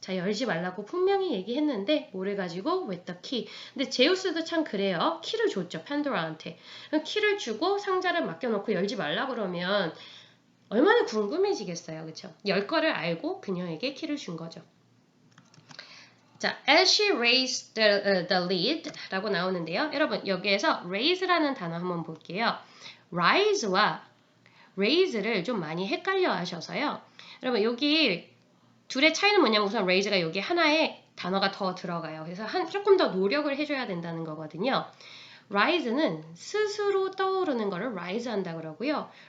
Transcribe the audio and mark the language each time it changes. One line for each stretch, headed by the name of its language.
Korean: 자, 열지 말라고 분명히 얘기했는데 뭐를 가지고?
English: With the key.
Korean: 근데 제우스도 참 그래요. 키를 줬죠. 판도라한테. 키를 주고 상자를 맡겨놓고 열지 말라 그러면 얼마나 궁금해지겠어요. 그렇죠? 열 거를 알고 그녀에게 키를 준 거죠.
English: 자, as she raised the lid
Korean: 라고 나오는데요. 여러분, 여기에서 raise라는 단어 한번 볼게요. rise와 raise를 좀 많이 헷갈려 하셔서요. 여러분, 여기 둘의 차이는 뭐냐면 우선 raise가 여기 하나의 단어가 더 들어가요. 그래서 조금 더 노력을 해줘야 된다는 거거든요. rise는 스스로 떠오르는 거를 rise 한다 그러고요.